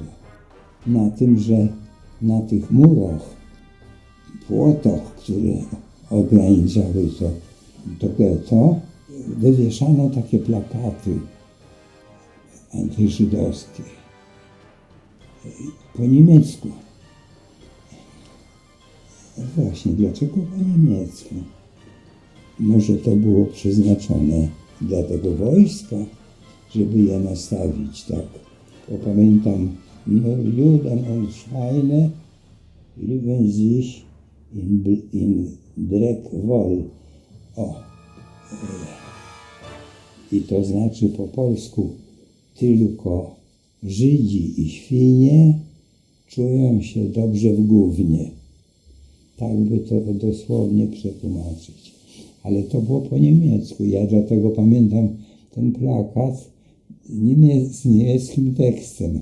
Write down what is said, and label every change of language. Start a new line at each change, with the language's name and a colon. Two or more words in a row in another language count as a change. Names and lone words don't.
Polish: Na tym, że na tych murach, płotach, które ograniczały to getto, wywieszano takie plakaty antyżydowskie po niemiecku. No właśnie, dlaczego po niemiecku? Może to było przeznaczone dla tego wojska, żeby je nastawić, tak? Bo pamiętam,
German: nur Juden und Schweine lieben sich in Dreck wohl.
Polish: I to znaczy po polsku tylko Żydzi i świnie czują się dobrze w gównie. Tak by to dosłownie przetłumaczyć. Ale to było po niemiecku. Ja dlatego pamiętam ten plakat z niemieckim tekstem.